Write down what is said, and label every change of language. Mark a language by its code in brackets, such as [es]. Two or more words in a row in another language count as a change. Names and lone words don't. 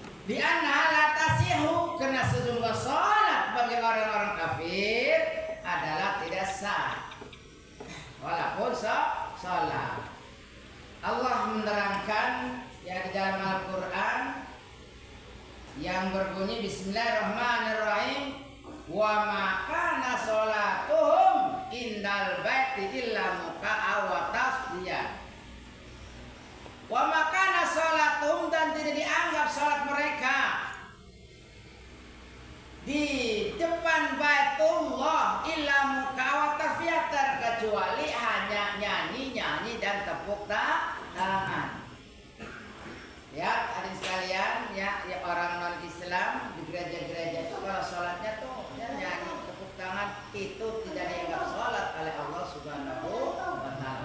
[ar] لأن لا تصح, [id] karena sejumlah salat bagi orang-orang kafir adalah tidak sah. Walaupun salat. Allah menerangkan ya di dalam Al-Qur'an yang berbunyi Bismillahirrahmanirrahim, [ar] وما كان صلاتهم عند البيت إلا مكاء وتصدية. وما كان صلاتهم, [id] dan tidak dianggap salat mereka di depan Baitullah [ar] إلا مكاء وتصدية, [id] kecuali hanya nyanyi-nyanyi dan tepuk tangan. Ya, hadirin sekalian, ya orang non Islam di gereja-gereja itu kalau sholatnya tuh ya nyanyi tepuk tangan, itu tidak dianggap sholat oleh Allah [ar] سبحانه وتعالى.